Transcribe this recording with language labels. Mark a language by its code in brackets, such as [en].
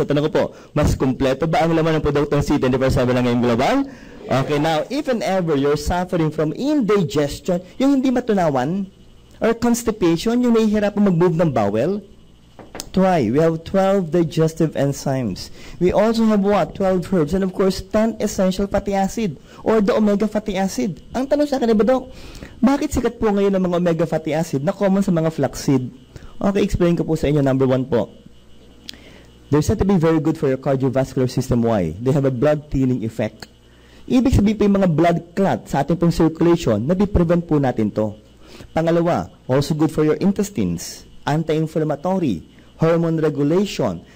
[tl] Sa tanong ko po, mas kumpleto ba ang laman ng produktong C24/7 ng AIM Global? [en] Okay, now, if and ever you're suffering from indigestion, [tl] yung hindi matunawan, [en] or constipation, [tl] yung nahihirapan mag-move ng bowel, [en] try. We have 12 digestive enzymes. We also have what? 12 herbs and of course 10 essential fatty acid or the omega fatty acid. [tl] Ang tanong sa akin, Doc, bakit sikat po ngayon ang mga omega fatty acid na common sa mga flaxseed? Okay, explain ko po sa inyo. Number 1 po. [en] They're said to be very good for your cardiovascular system. Why? They have a blood thinning effect. [tl] Ibig sabihin po yung mga blood clot sa ating pong circulation, nabiprevent po natin to. [en] Pangalawa, also good for your intestines, anti-inflammatory, hormone regulation.